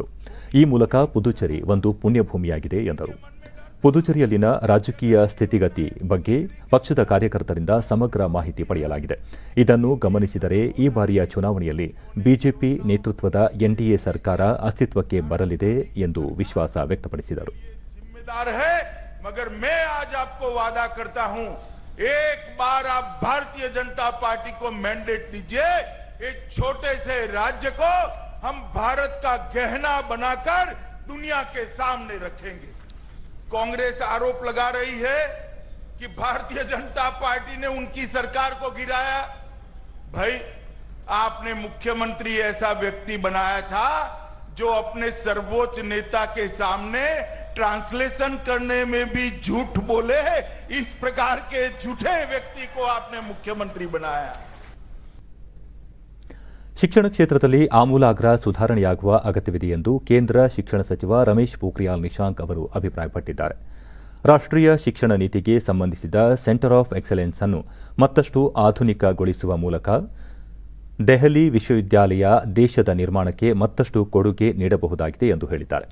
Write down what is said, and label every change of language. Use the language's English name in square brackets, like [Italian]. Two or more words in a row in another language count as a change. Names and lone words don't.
[Kannada] ಈ ಮೂಲಕ ಪುದುಚೇರಿ ಒಂದು ಪುಣ್ಯಭೂಮಿಯಾಗಿದೆ ಎಂದರು. ಪುದುಚೇರಿಯಲ್ಲಿನ ರಾಜಕೀಯ ಸ್ಥಿತಿಗತಿ ಬಗ್ಗೆ ಪಕ್ಷದ ಕಾರ್ಯಕರ್ತರಿಂದ ಸಮಗ್ರ ಮಾಹಿತಿ ಪಡೆಯಲಾಗಿದೆ. ಇದನ್ನು ಗಮನಿಸಿದರೆ ಈ ಬಾರಿಯ ಚುನಾವಣೆಯಲ್ಲಿ ಬಿಜೆಪಿ ನೇತೃತ್ವದ ಎನ್ಡಿಎ ಸರ್ಕಾರ ಅಸ್ತಿತ್ವಕ್ಕೆ ಬರಲಿದೆ ಎಂದು ವಿಶ್ವಾಸ ವ್ಯಕ್ತಪಡಿಸಿದರು. [Hindi] मगर मैं आज आपको वादा करता हूं, एक बार आप भारतीय जनता पार्टी को मैंडेट दीजिए, एक छोटे से राज्य को हम भारत का गहना बनाकर दुनिया के सामने रखेंगे. कांग्रेस आरोप लगा रही है कि भारतीय जनता पार्टी ने उनकी सरकार को गिराया. भाई, आपने मुख्यमंत्री ऐसा व्यक्ति बनाया था जो अपने सर्वोच्च नेता के सामने ट्रांसलेशन करने में भी झूठ बोले. इस प्रकार के झूठे व्यक्ति को आपने मुख्यमंत्री बनाया. [Kannada] ಶಿಕ್ಷಣ ಕ್ಷೇತ್ರದಲ್ಲಿ ಆಮೂಲಾಗ್ರ ಸುಧಾರಣೆಯಾಗುವ ಅಗತ್ಯವಿದೆ ಎಂದು ಕೇಂದ್ರ ಶಿಕ್ಷಣ ಸಚಿವ ರಮೇಶ್ ಪೋಖ್ರಿಯಾಲ್ ನಿಶಾಂಕ್ ಅವರು ಅಭಿಪ್ರಾಯಪಟ್ಟಿದ್ದಾರೆ. ರಾಷ್ಟ್ರೀಯ ಶಿಕ್ಷಣ ನೀತಿಗೆ ಸಂಬಂಧಿಸಿದ [English] centre of excellence [Kannada] ಅನ್ನು ಮತ್ತಷ್ಟು ಆಧುನಿಕಗೊಳಿಸುವ ಮೂಲಕ ದೆಹಲಿ ವಿಶ್ವವಿದ್ಯಾಲಯ ದೇಶದ ನಿರ್ಮಾಣಕ್ಕೆ ಮತ್ತಷ್ಟು ಕೊಡುಗೆ ನೀಡಬಹುದಾಗಿದೆ ಎಂದು ಹೇಳಿದ್ದಾರೆ.